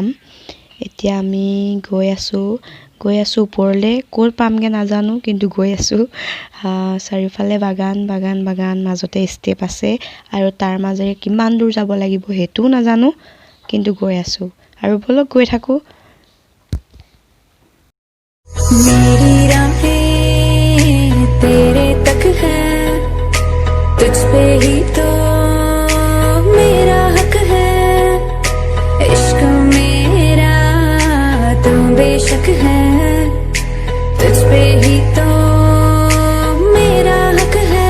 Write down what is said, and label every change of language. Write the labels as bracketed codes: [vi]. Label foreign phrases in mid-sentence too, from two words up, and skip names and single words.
[as] এতিয়া আমি গৈ আছোঁ ওপৰলৈ। ক'ত পামগৈ নাজানো, কিন্তু গৈ আছোঁ। চাৰিওফালে বাগান, মাজতে ষ্টেপ আছে আৰু তাৰ মাজেৰে কিমান দূৰ যাব লাগিব সেইটোও নাজানো, কিন্তু গৈ আছোঁ। আৰু ব'লক গৈ থাকোঁ। [hi] मेरी राहें तेरे तक है, तुझ पे ही तो मेरा हक है। इश्क मेरा तू बेशक है, तुझ पे ही तो मेरा हक है।